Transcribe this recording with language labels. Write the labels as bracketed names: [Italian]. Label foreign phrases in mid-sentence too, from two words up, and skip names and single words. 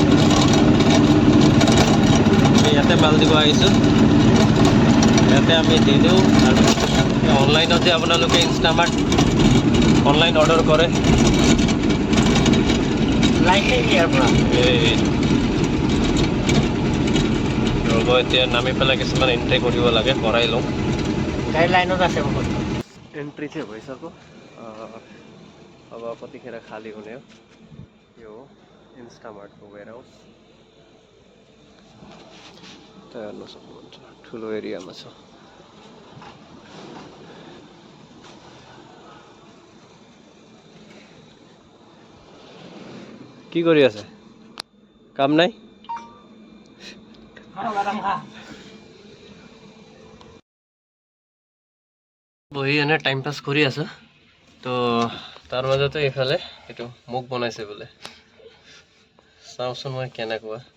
[Assamese] ইয়াতে মাল দিব আহিছোঁ ইয়াতে আমি দি দিওঁ আৰু অনলাইনত যে আপোনালোকে ইনষ্টামাৰ্ট অনলাইন অৰ্ডাৰ কৰে এই ৰ'ব এতিয়া নামি পেলাই কিছুমান এণ্ট্ৰি কৰিব লাগে কৰাই লওঁ গাইডলাইনত আছে বহুত [Nepali] एंट्री से पैसा को अब कतिखेर खाली हुने हो यो इन्स्टामार्टको वेयर हाउस त हेर्नु सक्नुहुन्छ ठुलो एरियामा छ [Assamese] কি কৰি আছে কাম নাই বহি এনে টাইম পাছ কৰি আছো তো তাৰ মাজতে এইফালে এইটো মুখ বনাইছে বোলে চাওঁচোন মই কেনেকুৱা